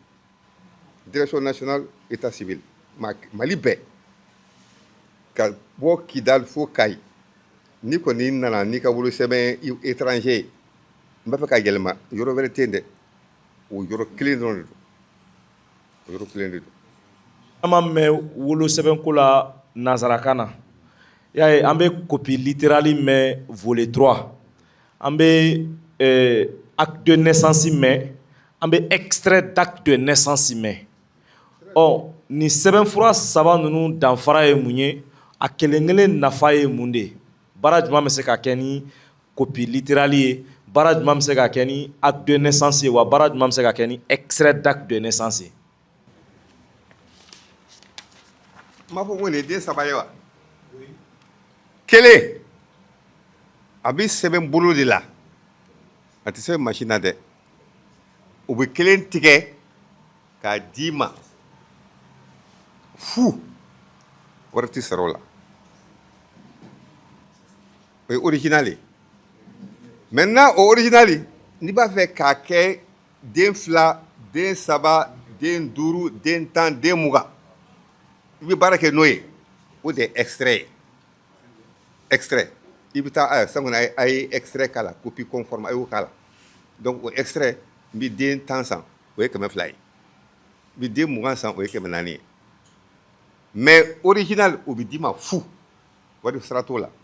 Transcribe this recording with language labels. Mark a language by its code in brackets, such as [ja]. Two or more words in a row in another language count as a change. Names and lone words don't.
[fr] Direction nationale état civil [bm] Mali bɛɛ ka bɔ Kidal fo Kayi ni kɔni nana n'i ka wolosɛbɛn étranger ye n b'a fɛ ka yɛlɛma yɔrɔ wɛrɛ tɛ yen dɛ, o yɔrɔ kelen dɔrɔn de don, o yɔrɔ kelen de don. An ma mɛn wolosɛbɛnko la nanzarakan na, y'a ye an bɛ [fr] copie littérale [bm] mɛn volet 3, an bɛ [fr] acte de naissance [bm] mɛn, an bɛ [fr] extrait d'acte de naissance [bm] mɛn. Ni sɛbɛnfura saba ninnu danfara ye mun ye, a kelen kelen nafa ye mun de ye? Baara jumɛn bɛ se ka kɛ ni [fr] copie littérale [bm] ye, baara jumɛn bɛ se ka kɛ ni [fr] acte de naissance [bm] ye, wa baara jumɛn bɛ se ka kɛ ni [fr] extrait d'acte de naissance [bm] ye? N b'a fɔ ko nin ye den saba ye wa? Kelen a bɛ sɛbɛn bolo de la, a tɛ sɛbɛn machine na dɛ. U bɛ kelen tigɛ k'a d'i ma fu, wari tɛ sara o la. O ye original ye. Maintenant o original n'i b'a fɛ k'a kɛ den 2, den 3, den 5, den 10, den 20, i bɛ baara kɛ n'o ye, o de ye extrait ye. Extrait i bɛ taa san kɔni a ye extrait k'a la, [fr] copie conforme [bm] a y'o k'a la. Donc o extrait n bɛ den 10 san, o ye 200 ye. n bɛ den 20 san, o ye 400 ye. [fr] Mais original [bm] o bɛ d'i ma fu, wari sara t'o la.